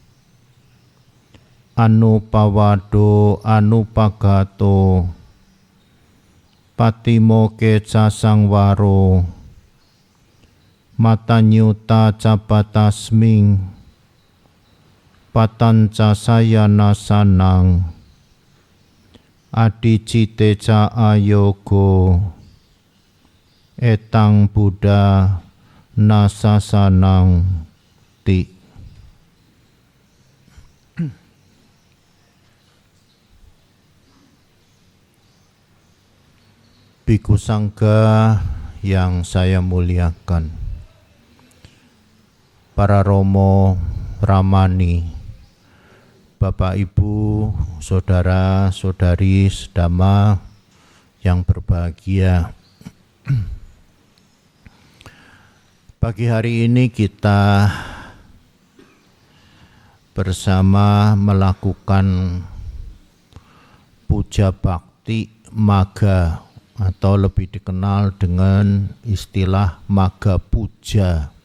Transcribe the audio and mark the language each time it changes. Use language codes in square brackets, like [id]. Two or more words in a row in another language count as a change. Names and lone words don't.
[pi] Anupawado anupagato patimoke casangwaro matanyuta capatasming patanca sayana sanang adicite ca ayogo etang buddha nasasanang ti. [id] Bhikkhu Sangha yang saya muliakan, para romo ramani, Bapak Ibu, saudara-saudari sedama yang berbahagia. Pagi hari ini kita bersama melakukan puja bakti magga atau lebih dikenal dengan istilah magga puja.